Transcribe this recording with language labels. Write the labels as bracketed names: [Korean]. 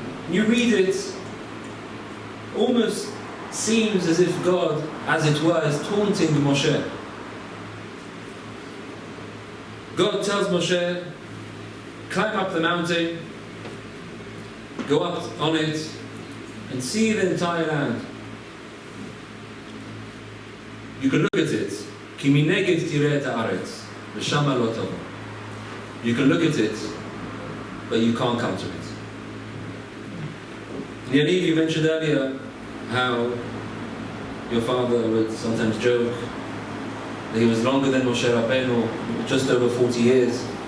[English] You read it, almost seems as if God, as it were, is taunting Moshe. God tells Moshe, climb up the mountain, go up on it, and see the entire land. You can look at it. [Hebrew] כי מנגד תראה את הארץ, ושמה לא תבוא. [English] You can look at it, but you can't come to it. Yaniv, you mentioned earlier how your father would sometimes joke that he was longer than Moshe Rabbeinu, just over 40 years.